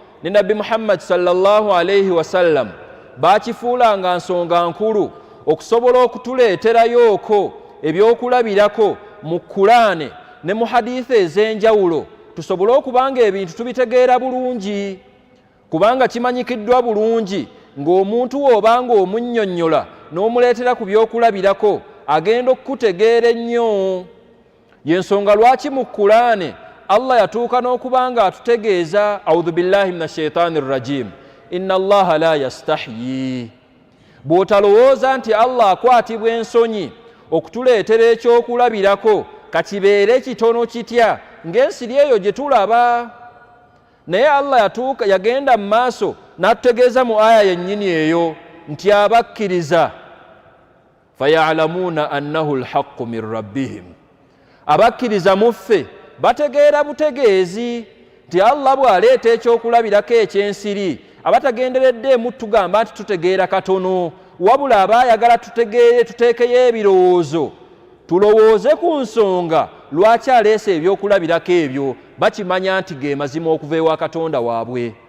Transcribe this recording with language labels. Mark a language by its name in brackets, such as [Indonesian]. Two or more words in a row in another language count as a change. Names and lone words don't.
[Ganda] ne Nabbi Muhammad [Arabic] صلى الله عليه وسلم [Ganda] bakifuulanga nsonga nkulu okusobola okutuleeterayooko ebyokulabirako mu Kulaane ne mu hadithi ez'enjawulo tusobole okubanga ebintu tubitegeera bulungi, kubanga kimanyikiddwa bulungi ng'omuntu w'obanga omunnyonnyola n'omuleetera ku byokulabirako agenda okukutegeera ennyo. Yensonga lwaki mu Kulaane Allah yatuuka n'okubanga atutegeeza [Arabic] أعوذ بالله من الشيطان الرجيم إن الله لا يستحيي. [Ganda] Bw'otalowooza nti Allah akwatibwa ensonyi okutuleetera ekyokulabirako kakibeere kitono kitya ng'ensiri eyo gye tulaba, naye Allah yagenda mu maaso n'atutegeeza mu aya yennyini eyo nti abakkiriza [Arabic] فيعلمون أنه الحق من ربهم, [Ganda] abakkiriza mu ffe bategeera butegeezi nti Allah bw'aleeta ekyokulabirako eky'ensiri abatagendereddeemu tugamba nti tutegeera katono, wabula abaayagala tutegeere tuteekeyo ebirowoozo tulowooze ku nsonga lwaki aleese ebyokulabirako ebyo, bakimanya nti ge mazima okuva ewa Katonda waabwe.